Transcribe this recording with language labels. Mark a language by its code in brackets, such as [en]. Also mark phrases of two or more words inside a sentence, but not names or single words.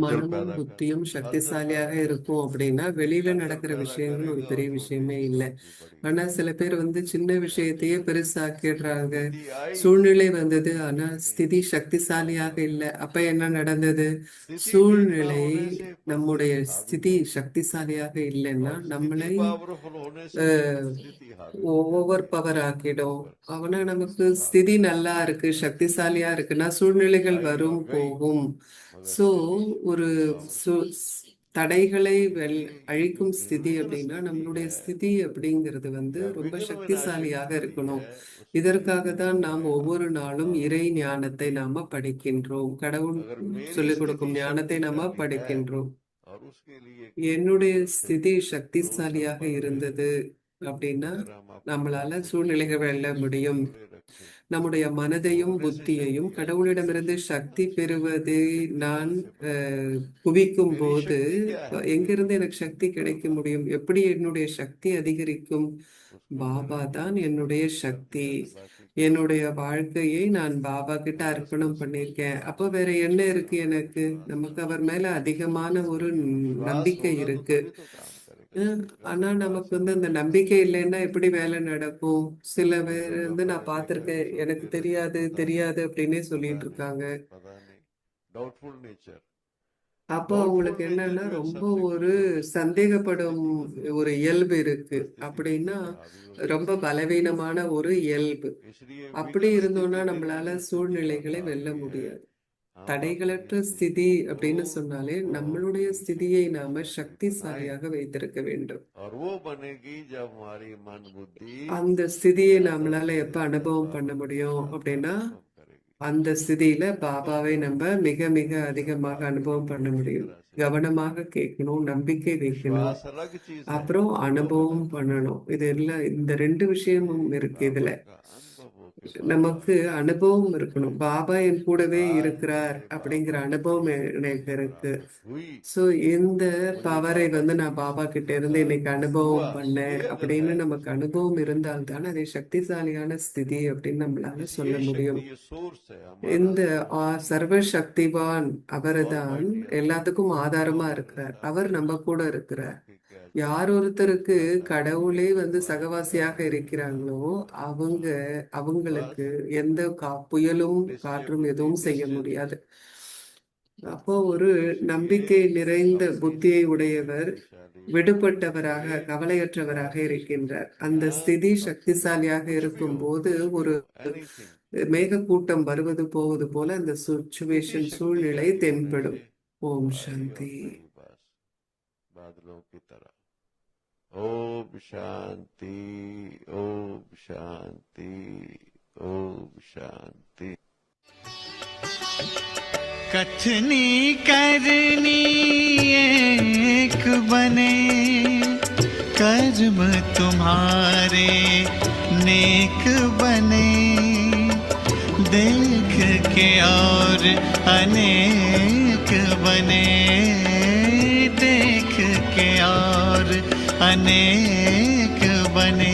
[ta] மனமும் [hi] पैदा कर [ta] புத்தியும் [hi] हलचल [ta] சக்திசாலியாக [hi] पैदा [ta] இருக்கும் அப்படின்னா வெளியில [hi] हलचल [ta] நடக்கிற [hi] पैदा [ta] விஷயங்கள் ஒரு [hi] करेगा और [ta] பெரிய [hi] छोटी [ta] விஷயமே [hi] सी [ta] இல்லை. [hi] बात भी बड़ी [ta] ஆனா [hi] हो [ta] சில பேர் வந்து சின்ன [hi] जाती [ta] விஷயத்தையே [hi] है। [ta] பெருசாக்கிடுறாங்க. [hi] स्थिति आई [ta] சூழ்நிலை வந்தது, ஆனா [hi] स्थिति नहीं [ta] ஸ்திதி [hi] आई, [ta] சக்திசாலியாக [hi] बात [ta] இல்லை. அப்ப என்ன நடந்தது? [hi] स्थिति ठीक ना [ta] சூழ்நிலை [hi] होने से [ta] நம்முடைய [hi] परिस्थिति हावी [ta] ஸ்திதி [hi] हो गई [ta] சக்திசாலியாக இல்லைன்னா [hi] और स्थिति [ta] நம்மளை [hi] पावरफुल होने से परिस्थिति हावी हो [ta] ஓவர் [hi] जाती [ta] பவர் [hi] है। [ta] ஆக்கிடும். அவனா நமக்கு [hi] परिस्थिति [ta] ஸ்திதி [hi] हावी [ta] நல்லா இருக்கு, சக்திசாலியா இருக்குன்னா சூழ்நிலைகள் [hi] आई और [ta] வரும் [hi] गई, [ta] போகும். [hi] मगर [ta] சோ [hi] स्थिति [ta] ஒரு [hi] पावरफुल [ta] தடைகளை [hi] इसलिए ये जो [ta] அழிக்கும் ஸ்திதி [hi] निर्विघ्न [ta] அப்படின்னா [hi] स्थिति [ta] நம்மளுடைய [hi] है [ta] ஸ்திதி அப்படிங்கிறது வந்து [hi] या [ta] ரொம்ப [hi] विघ्न विनाशक [ta] சக்திசாலியாக [hi] स्थिति [ta] இருக்கணும். [hi] है, उस स्थिति [ta] இதற்காக தான் நாம் [hi] में [ta] ஒவ்வொரு [hi] हम [ta] நாளும் இறை ஞானத்தை நாம படிக்கின்றோம். கடவுள் [hi] अगर मेरी [ta] சொல்லிக் [hi] स्थिति [ta] கொடுக்கும் ஞானத்தை நாம [hi] शक्तिशाली है [ta] படிக்கின்றோம். [hi] और उसके लिए [ta] என்னுடைய [hi] मनुष्य [ta] ஸ்திதி [hi] रोज हम [ta] சக்திசாலியாக [hi] पढ़ रहे [ta] இருந்தது, [hi] हैं [ta] அப்படின்னா [hi] अगर हम अपने [ta] நம்மளால [hi] मन को [ta] சூழ்நிலைகளை வெல்ல [hi] ईश्वर से [ta] முடியும். [hi] जुड़े रखें [ta] நம்முடைய [hi] तो [ta] மனதையும் [hi] होने से [ta] புத்தியையும் [hi] शक्ति आती है [ta] கடவுளிடமிருந்து சக்தி [hi] ना। [ta] பெறுவதை நான் [hi] कैसे बढ़ेगा? [ta] குவிக்கும் [hi] मेरी [ta] போது [hi] शक्ति क्या है? [ta] எங்கிருந்து எனக்கு சக்தி கிடைக்க [hi] बाबा [ta] முடியும்? எப்படி என்னுடைய சக்தி அதிகரிக்கும்? [hi] उसको [ta] பாபா [hi] करें [ta] தான் என்னுடைய [hi] सब [ta] சக்தி. [hi] ज्ञान बाकी का [ta] என்னுடைய வாழ்க்கையை நான் பாபா கிட்ட [hi] बस [ta] அர்ப்பணம் [hi] बस बस [ta] பண்ணியிருக்கேன். [hi] बस [ta] அப்போ வேற என்ன இருக்கு [hi] हाँ [ta] எனக்கு? [hi] बस [ta] நமக்கு அவர் [hi] बस [ta] மேல அதிகமான ஒரு [hi] विश्वास [ta] நம்பிக்கை [hi] होगा तो [ta] இருக்கு. [hi] तभी तो काम करेगा ना। [ta] ஆனா [hi] विश्वास [ta] நமக்கு [hi] ही [ta] அந்த [hi] नहीं है [ta] நம்பிக்கை இல்லைன்னா எப்படி வேலை நடக்கும்? சில பேர் [hi] जो [ta] நான் [hi] बैठे [ta] பார்த்திருக்கேன், [hi] बैठे [ta] எனக்கு [hi] सोचते रहते [ta] தெரியாது [hi] पता नहीं [ta] தெரியாது அப்படின்னே [hi] पता [ta] சொல்லிட்டு [hi] नहीं [ta] இருக்காங்க. [hi] पता नहीं [en] doubtful nature [ta] அப்போ [hi] डाउटफुल [ta] அவங்களுக்கு [hi] नेचर [ta] என்னன்னா [hi] जो है [ta] ரொம்ப [hi] सबसे [ta] ஒரு [hi] कमजोर है। [ta] சந்தேகப்படும் [hi] किसी को देखो [ta] ஒரு இயல்பு இருக்கு. [hi] परिस्थिति किसी [ta] அப்படின்னா [hi] पे हावी हो जाती [ta] ரொம்ப பலவீனமான ஒரு இயல்பு. [hi] है। इसलिए [ta] அப்படி [hi] विघ्न [ta] இருந்தோம்னா [hi] स्थिति [ta] நம்மளால [hi] देखिए स्थिति [ta] சூழ்நிலைகளை [hi] बाबा [ta] வெல்ல [hi] की है। [ta] முடியாது. [hi] हम [ta] தடைகளற்ற [hi] अपनी [ta] ஸ்திதி [hi] स्थिति को [ta] அப்படின்னு சொன்னாலே நம்மளுடைய [hi] बहुत [ta] ஸ்திதியை நாம [hi] शक्तिशाली बनाए [ta] சக்திசாலியாக வைத்திருக்க வேண்டும். [hi] और वो बनेगी जब हमारी मन बुद्धि [ta] அந்த ஸ்திதியை [hi] ज्यादा [ta] நம்மளால [hi] से [ta] எப்ப [hi] ज्यादा [ta] அனுபவம் பண்ண [hi] बाबा के [ta] முடியும் [hi] साथ [ta] அப்படின்னா [hi] अनुभव करेगी। [ta] அந்த ஸ்திதியில பாபாவை [hi] अनुभव [ta] நம்ம [hi] करेगी [ta] மிக மிக [hi] सब [ta] அதிகமாக [hi] बात [ta] அனுபவம் [hi] को [ta] பண்ண [hi] अच्छी [ta] முடியும். [hi] तरह से [ta] கவனமாக கேட்கணும், நம்பிக்கை வைக்கணும், [hi] विश्वास अलग चीज है, [ta] அப்புறம் [hi] अनुभव [ta] அனுபவம் [hi] अलग। [ta] பண்ணணும். இது எல்லாம் இந்த ரெண்டு விஷயமும் இருக்கு [hi] बाबा [ta] இதுல. [hi] का अनुभव हो कि बाबा [ta] நமக்கு அனுபவம் இருக்கணும். பாபா என் கூடவே [hi] आज [ta] இருக்கிறார் [hi] मेरे [ta] அப்படிங்கிற [hi] बाबा की [ta] அனுபவம் [hi] शक्ति [ta] எனக்கு இருக்கு. [hi] प्राप्त हुई। [ta] ஸோ இந்த [hi] मुझे [ta] பவரை [hi] बाबा [ta] நான் [hi] की [ta] பாபா கிட்ட [hi] शक्तियों [ta] இருந்து [hi] का [ta] இன்னைக்கு [hi] अनुभव हुआ। [ta] அனுபவம் பண்ணேன் [hi] ये अगर [ta] அப்படின்னு [hi] है तो [ta] நமக்கு [hi] शक्ति [ta] அனுபவம் [hi] है। [ta] இருந்தால் தான் அதை சக்திசாலியான ஸ்திதி அப்படின்னு நம்மளால [hi] इस [ta] சொல்ல [hi] ये [ta] முடியும். [hi] शक्ति ये सोर्स है हमारा [ta] இந்த [hi] सोर्स [ta] சர்வ சக்திவான் அவர்தான் [hi] ऑलमाइटी अल्लाह [ta] எல்லாத்துக்கும் [hi] जो [ta] ஆதாரமா [hi] हमारे [ta] இருக்கிறார். [hi] साथ [ta] அவர் [hi] है। [ta] நம்ம கூட இருக்கிறார். [hi] बाकी क्या [ta] யார் ஒருத்தருக்கு [hi] ज्यादा [ta] கடவுளே [hi] वाणी [ta] சகவாசியாக [hi] का [ta] இருக்கிறாங்களோ [hi] हाँ [ta] அவங்களுக்கு [hi] बस [ta] எந்த புயலும் [hi] निश्चय [ta] காற்றும் [hi] बुद्धि [ta] எதுவும் செய்ய [hi] निश्चय [ta] முடியாது. [hi] निश्चय [ta] அப்போ ஒரு [hi] इसलिए [ta] நம்பிக்கை நிறைந்த [hi] अपनी [ta] புத்தியை [hi] स्थिति [ta] உடையவர் [hi] शक्तिशाली [ta] விடுபட்டவராக [hi] बनाइए। [ta] கவலையற்றவராக [hi] आपकी शक्ति [ta] இருக்கின்றார். [hi] का [ta] அந்த [hi] ज्ञान [ta] ஸ்திதி [hi] अपने [ta] சக்திசாலியாக [hi] कुछ भी हो [ta] இருக்கும்போது ஒரு [hi] एनीथिंग [ta] மேகக்கூட்டம் வருவது போவது போல அந்த [hi] किसी [ta] சுச்சுவேஷன் [hi] शक्ति के [ta] சூழ்நிலை [hi] अधीन होने [ta] தென்படும். [hi] से [ta] ஓம் [hi] भाई [ta] சாந்தி. [hi] और नहीं बस बादलों की तरह। ओम शांति ओम शांति ओम शांति। कथनी करनी एक बने, कर्म तुम्हारे नेक बने, देख के और अनेक बने, देख के और अनेक बने।